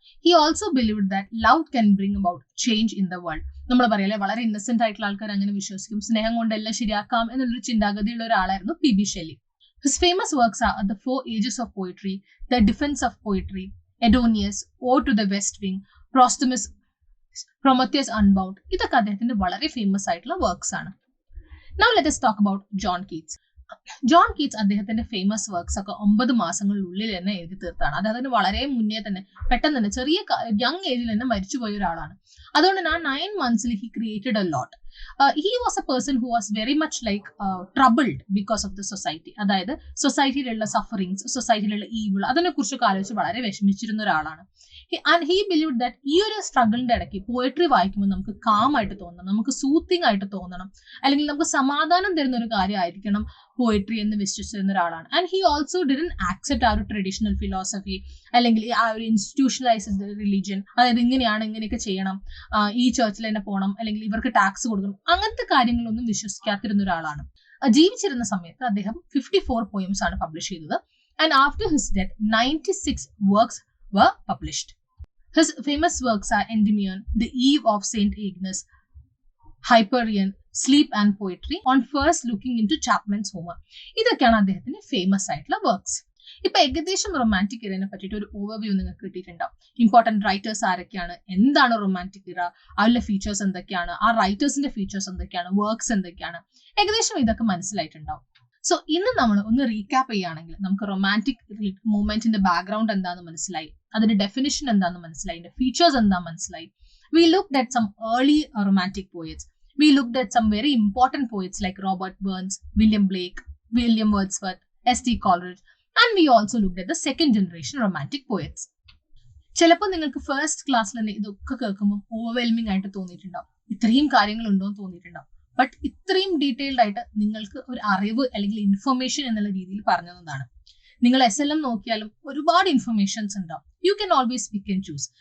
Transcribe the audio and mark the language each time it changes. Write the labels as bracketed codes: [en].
[en] He also believed that love can bring about change in the world. [ml] നമ്മൾ പറയല്ലേ, വളരെ ഇന്നസെന്റ് ആയിട്ടുള്ള ആൾക്കാർ അങ്ങനെ വിശ്വസിക്കും, സ്നേഹം കൊണ്ട് എല്ലാം ശരിയാക്കാം എന്നുള്ളൊരു ചിന്താഗതിയുള്ള ഒരാളായിരുന്നു P B Shelley. [en] His famous works are The Four Ages of Poetry, The Defense of Poetry, Edonius, Ode to the West Wing, Prometheus Unbound. [ml] ഇതൊക്കെ അദ്ദേഹത്തിന്റെ വളരെ ഫേമസ് ആയിട്ടുള്ള വർക്ക്സ് ആണ്. [en] Now let us talk about John Keats. [ml] John Keats അദ്ദേഹത്തിന്റെ famous works ഒക്കെ 9 മാസങ്ങളിലുള്ളിൽ തന്നെ എഴുതി തീർത്താണ്. അദ്ദേഹത്തിന് വളരെ മുന്നേ തന്നെ, പെട്ടെന്ന് തന്നെ, ചെറിയ യങ് ഏജിൽ തന്നെ മരിച്ചുപോയ ഒരാളാണ്. അതുകൊണ്ട് തന്നെ [en] 9 months he created a lot. He was a person who was very much like troubled because of the society. [ml] അതായത് സൊസൈറ്റിയിലുള്ള സഫറിങ്സ്, സൊസൈറ്റിയിലുള്ള ഈവിൾ, അതിനെ കുറിച്ചൊക്കെ ആലോചിച്ച് വളരെ വിഷമിച്ചിരുന്ന ഒരാളാണ്. [en] and he believe that [ml] ഈ ഒരു സ്ട്രഗിളിന്റെ ഇടയ്ക്ക് പോയട്രി വായിക്കുമ്പോൾ നമുക്ക് കാം ആയിട്ട് തോന്നണം, നമുക്ക് സൂത്തിങ് ആയിട്ട് തോന്നണം, അല്ലെങ്കിൽ നമുക്ക് സമാധാനം തരുന്ന ഒരു കാര്യമായിരിക്കണം പോയട്രി എന്ന് വിശ്വസിച്ചിരുന്ന ഒരാളാണ്. [en] and he also didn't accept [ml] ആ ഒരു ട്രഡീഷണൽ ഫിലോസഫി, അല്ലെങ്കിൽ ആ ഒരു ഇൻസ്റ്റിറ്റ്യൂഷണലൈസ് റിലീജിയൻ, അതായത് ഇങ്ങനെയാണ്, ഇങ്ങനെയൊക്കെ ചെയ്യണം, ഈ ചർച്ചിൽ തന്നെ പോകണം, അല്ലെങ്കിൽ ഇവർക്ക് ടാക്സ് കൊടുക്കണം, അങ്ങനത്തെ കാര്യങ്ങളൊന്നും വിശ്വസിക്കാത്തിരുന്ന ഒരാളാണ്. ജീവിച്ചിരുന്ന സമയത്ത് അദ്ദേഹം 54 പോയംസ് ആണ് പബ്ലിഷ് ചെയ്തത്. [en] And after his death 96 works were published. His famous works are Endymion, The Eve of Saint Agnes, Hyperion, Sleep and Poetry, On First Looking into Chapman's Homer. [ml] ഇതൊക്കെയാണ് അദ്ദേഹത്തിന്റെ ഫേമസ് ആയിട്ടുള്ള വർക്ക്സ്. ഇപ്പൊ ഏകദേശം romantic ഇറയെ പറ്റിയിട്ട് ഒരു overview നിങ്ങൾക്ക് കിട്ടിയിട്ടുണ്ടാവും. Important writers ആരൊക്കെയാണ്, എന്താണ് റൊമാൻറ്റിക് ഇറ, അതിലെ ഫീച്ചേഴ്സ് എന്തൊക്കെയാണ്, ആ റൈറ്റേഴ്സിന്റെ ഫീച്ചേഴ്സ് എന്തൊക്കെയാണ്, വർക്ക്സ് എന്തൊക്കെയാണ്, ഏകദേശം ഇതൊക്കെ മനസ്സിലായിട്ടുണ്ടാവും. സോ ഇന്ന് നമ്മൾ ഒന്ന് റീക്യാപ്പ് ചെയ്യുകയാണെങ്കിൽ നമുക്ക് റൊമാൻറ്റിക് മൂവ്മെന്റിന്റെ ബാക്ക്ഗ്രൗണ്ട് എന്താണെന്ന് മനസ്സിലായി, അതിന്റെ ഡെഫിനിഷൻ എന്താണെന്ന് മനസ്സിലായി, അതിന്റെ ഫീച്ചേഴ്സ് എന്താണെന്ന് മനസ്സിലായി. [en] We looked at some early romantic poets. We looked at some very important poets like Robert Burns, William Blake, William Wordsworth, S.T. Coleridge, and we also looked at the second generation romantic poets. [ml] ചിലപ്പോൾ നിങ്ങൾക്ക് first ക്ലാസ്സിൽ തന്നെ ഇതൊക്കെ കേൾക്കുമ്പോൾ overwhelming ആയിട്ട് തോന്നിയിട്ടുണ്ടാവും, ഇത്രയും കാര്യങ്ങളുണ്ടോ എന്ന് തോന്നിയിട്ടുണ്ടാവും. But ഇത്രയും ഡീറ്റെയിൽഡ് ആയിട്ട് നിങ്ങൾക്ക് ഒരു അറിവ് അല്ലെങ്കിൽ ഇൻഫർമേഷൻ എന്നുള്ള രീതിയിൽ പറഞ്ഞതാണ്. നിങ്ങൾ SLM നോക്കിയാലും ഒരുപാട് ഇൻഫർമേഷൻസ് ഉണ്ടാവും. [en] You can always pick and choose.